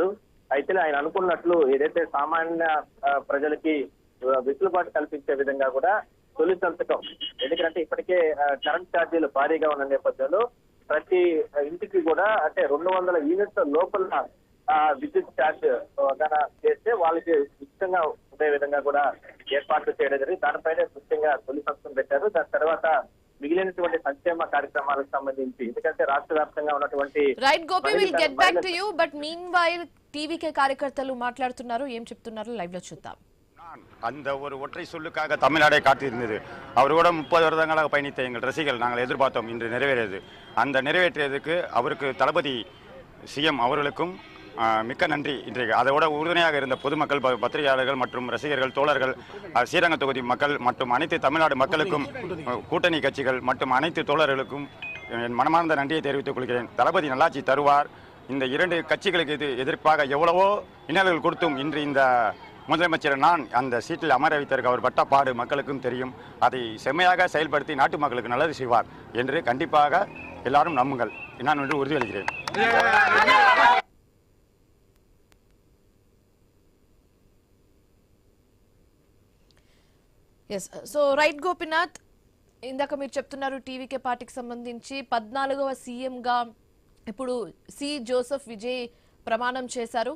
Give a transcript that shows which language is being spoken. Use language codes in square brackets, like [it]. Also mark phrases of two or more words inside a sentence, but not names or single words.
[te] అయితే ఆయన అనుకున్నట్లు ఏదైతే సామాన్య ప్రజలకి వెసులుబాటు కల్పించే విధంగా కూడా తొలి సంతకం, ఎందుకంటే ఇప్పటికే కరెంట్ ఛార్జీలు భారీగా ఉన్న నేపథ్యంలో ప్రతి ఇంటికి కూడా అంటే 200 యూనిట్ల లోపల విద్యుత్ ఛార్జ్ చేస్తే వాళ్ళకి ఉచితంగా ఉండే విధంగా కూడా ఏర్పాట్లు చేయడం జరిగింది. దానిపైనే ముఖ్యంగా తొలి సంతకం పెట్టారు. దాని తర్వాత మిగిలినటువంటి సంక్షేమ కార్యక్రమాలకు సంబంధించి, ఎందుకంటే రాష్ట్ర వ్యాప్తంగా ఉన్నటువంటి [en] రైట్ గోపి, will get back to you, but meanwhile [te] టీవీకే కార్యకర్తలు మాట్లాడుతున్నారు. ఏం చెప్తున్నారు లైవ్ లో చూద్దాం. [ta] அந்த ஒரு ஒற்றை சொல்லுக்காக தமிழ்நாடே காத்திருந்தது. அவர் கூட 30 வருடங்களாக பயணித்த எங்கள் ரசிகர்கள் நாங்கள் எதிர்பார்த்தோம் இன்று நிறைவேறியது. அந்த நிறைவேற்றியதுக்கு அவருக்கு தளபதி சிஎம் அவர்களுக்கும் மிக்க நன்றி. இன்றைக்கு அதோட உறுதுணையாக இருந்த பொதுமக்கள், பத்திரிகையாளர்கள் மற்றும் ரசிகர்கள், தோழர்கள், ஸ்ரீரங்க தொகுதி மக்கள் மற்றும் அனைத்து தமிழ்நாடு மக்களுக்கும், கூட்டணி கட்சிகள் மற்றும் அனைத்து தோழர்களுக்கும் என் மனமார்ந்த நன்றியை தெரிவித்துக் கொள்கிறேன். தளபதி நல்லாட்சி தருவார். இந்த இரண்டு கட்சிகளுக்கு எதிர்ப்பாக எவ்வளவோ இன்னல்கள் கொடுத்தும் இன்று இந்த முதலமைச்சர் நான் அந்த சீட்டில் அமர வைத்ததற்கு அவர் பட்ட பாடு மக்களுக்கும் தெரியும். அதை செம்மையாக செயல்படுத்தி நாட்டு மக்களுக்கு நல்லது செய்வார் என்று கண்டிப்பாக எல்லாரும் நம்புங்கள். நான் ஒன்று உறுதியளிக்கிறேன். [en] yes so right [te] గోపినాథ్, ఇందాక మీరు చెప్తున్నారు టీవీకే పార్టీకి సంబంధించి 14వ సీఎంగా ఇప్పుడు సి జోసెఫ్ విజయ్ ప్రమాణం చేశారు.